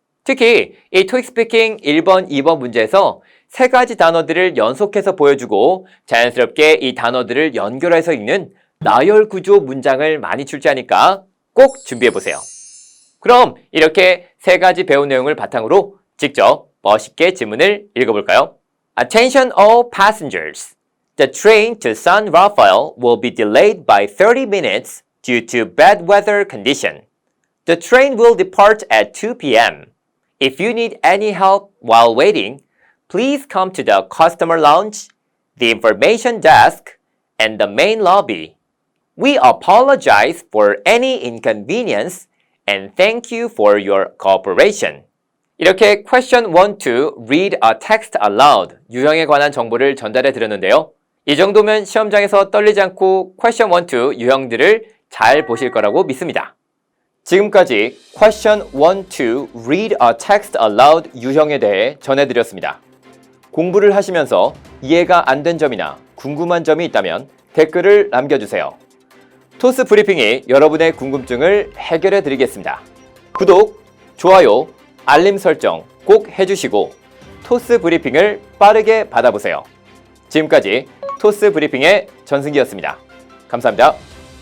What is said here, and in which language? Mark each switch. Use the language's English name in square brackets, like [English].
[Korean] 특히 이 토익 스피킹 1번, 2번 문제에서 세 가지 단어들을 연속해서 보여주고 자연스럽게 이 단어들을 연결해서 읽는 나열 구조 문장을 많이 출제하니까 꼭 준비해보세요. 그럼 이렇게 세 가지 배운 내용을 바탕으로 직접 멋있게 지문을 읽어볼까요? [English] Attention all passengers. The train to San Rafael will be delayed by 30 minutes due to bad weather condition. The train will depart at 2 p.m. If you need any help while waiting, please come to the customer lounge, the information desk, and the main lobby. We apologize for any inconvenience and thank you for your cooperation. [Korean] 이렇게 [English] question 1 to read a text aloud [Korean] 유형에 관한 정보를 전달해 드렸는데요. 이 정도면 시험장에서 떨리지 않고 question 1 to 유형들을 잘 보실 거라고 믿습니다. 지금까지 [English] question 1 to read a text aloud [Korean] 유형에 대해 전해드렸습니다. 공부를 하시면서 이해가 안 된 점이나 궁금한 점이 있다면 댓글을 남겨주세요. 토스 브리핑이 여러분의 궁금증을 해결해 드리겠습니다. 구독, 좋아요, 알림 설정 꼭 해주시고 토스 브리핑을 빠르게 받아보세요. 지금까지 토스 브리핑의 전승기였습니다. 감사합니다.